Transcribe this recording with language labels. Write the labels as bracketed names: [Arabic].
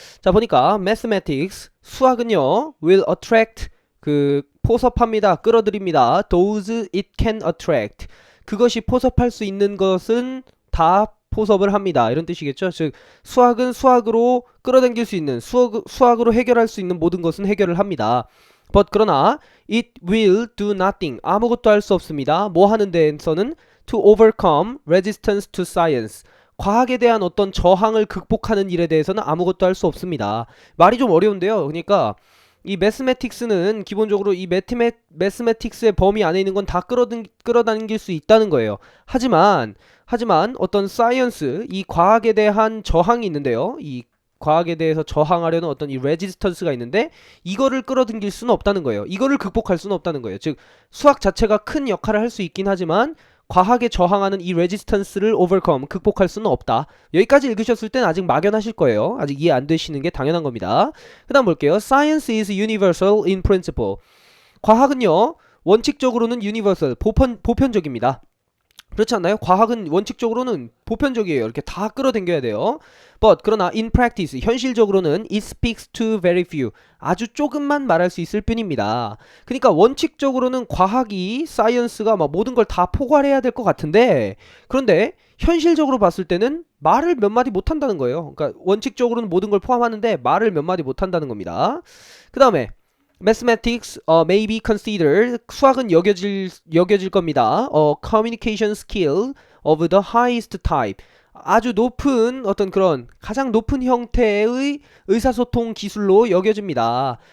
[Korean] 자, 보니까 mathematics 수학은요 [English] will attract [Korean] 포섭합니다. 끌어들입니다. [English] Those it can attract. [Korean] 그것이 포섭할 수 있는 것은 다 포섭을 합니다. 이런 뜻이겠죠. 즉 수학은 수학으로 끌어당길 수 있는 수학으로 해결할 수 있는 모든 것은 해결을 합니다. [English] But [Korean] 그러나 [English] it will do nothing. [Korean] 아무것도 할 수 없습니다. 뭐 하는 데에서는 [English] to overcome resistance to science. [Korean] 과학에 대한 어떤 저항을 극복하는 일에 대해서는 아무것도 할 수 없습니다. 말이 좀 어려운데요. 그러니까 이 매스매틱스는 기본적으로 이 매스매틱스의 범위 안에 있는 건 다 끌어당길 수 있다는 거예요. 하지만 어떤 사이언스, 이 과학에 대한 저항이 있는데요. 이 과학에 대해서 저항하려는 어떤 이 레지스턴스가 있는데 이거를 끌어당길 수는 없다는 거예요. 이거를 극복할 수는 없다는 거예요. 즉 수학 자체가 큰 역할을 할 수 있긴 하지만 과학에 저항하는 이 레지스턴스를 오버컴, 극복할 수는 없다. 여기까지 읽으셨을 땐 아직 막연하실 거예요. 아직 이해 안 되시는 게 당연한 겁니다. 그 다음 볼게요. [English] Science is universal in principle. [Korean] 과학은요, 원칙적으로는 universal, 보편적입니다. 그렇지 않나요? 과학은 원칙적으로는 보편적이에요. 이렇게 다 끌어당겨야 돼요. [English] But [Korean] 그러나 [English] in practice [Korean] 현실적으로는 [English] it speaks to very few. [Korean] 아주 조금만 말할 수 있을 뿐입니다. 그러니까 원칙적으로는 과학이 사이언스가 막 모든 걸 다 포괄해야 될 것 같은데 그런데 현실적으로 봤을 때는 말을 몇 마디 못 한다는 거예요. 그러니까 원칙적으로는 모든 걸 포함하는데 말을 몇 마디 못 한다는 겁니다. 그 다음에 [English] Mathematics may be considered [Korean] 수학은 여겨질 겁니다. [English] Communication skill of the highest type. [Korean] 아주 높은 어떤 그런 가장 높은 형태의 의사소통 기술로 여겨집니다.